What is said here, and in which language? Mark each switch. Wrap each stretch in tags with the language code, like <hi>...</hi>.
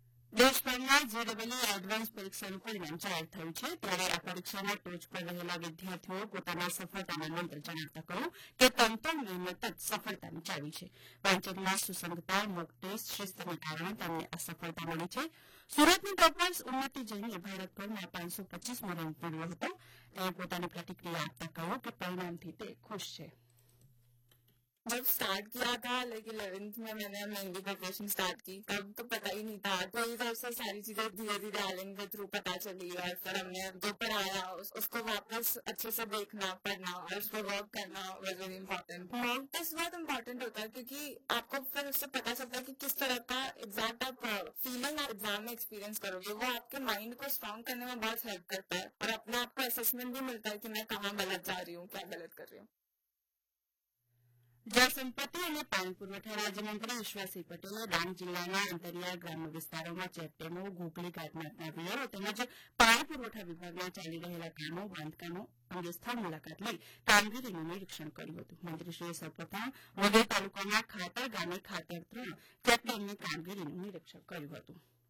<gu>દેશભરમાં જેડબલી એડવાન્સ પરીક્ષાનું પરિણામ જાહેર થયું છે ત્યારે આ પરીક્ષાના ટોચ પર રહેલા વિદ્યાર્થીઓએ પોતાના સફળતાના મંત્ર જણાવતા કહ્યું કે તંતણ મહેનત જ સફળતાની ચાવી છે. વાંચકમાં સુસંગતા, મોક ટેસ્ટ, શિસ્તને કારણે તેમને આ સફળતા મળી છે. સુરતની ટોપર્સ ઉન્નતિ જૈને ભારતભરમાં 525મો રેન્ક મેળવ્યો હતો. તેમણે પોતાની પ્રતિક્રિયા આપતા કહ્યું કે પરિણામથી તે ખુશ છે.</gu> <hi>जब स्टार्ट किया था लाइक 11th में मैंने मेहंदी प्रिपरेशन स्टार्ट की तब तो पता ही नहीं था. तो इधर से सारी चीजें धीरे धीरे आलिंग के थ्रू पता चली और फिर हमने जो पढ़ाया उसको वापस अच्छे से देखना पढ़ना और उसको वर्क करना</hi> <en>Was very important.</en> <hi>Mock test बहुत इम्पोर्टेंट होता है क्योंकि आपको फिर उससे पता चलता है कि किस तरह का एग्जैक्ट आप फीलिंग आप एग्जाम में एक्सपीरियंस करोगे. वो आपके माइंड को स्ट्रांग करने में बहुत हेल्प करता है और अपने आपको असेसमेंट भी मिलता है कि मैं कहाँ गलत जा रही हूँ, क्या गलत कर रही हूँ.</hi> <gu>જળ સંપત્તિ અને પાણી પુરવઠા રાજ્યમંત્રી ઈશ્વરસિંહ પટેલે ડાંગ જિલ્લાના અંતરિયાળ ગ્રામ્ય વિસ્તારોમાં ચેકડેમો, ઘોઘલી ઘાટના વિયરો તેમજ પાણી પુરવઠા વિભાગમાં ચાલી રહેલા કામો, બાંધકામો અંગે સ્થળ મુલાકાત લઈ કામગીરીનું નિરીક્ષણ કર્યું હતું. મંત્રીશ્રીએ સૌપ્રથમ વઘઈ તાલુકાના ખાતર ગામે ખાતર 3 ચેકડેમની કામગીરીનું નિરીક્ષણ કર્યું હતું.</gu>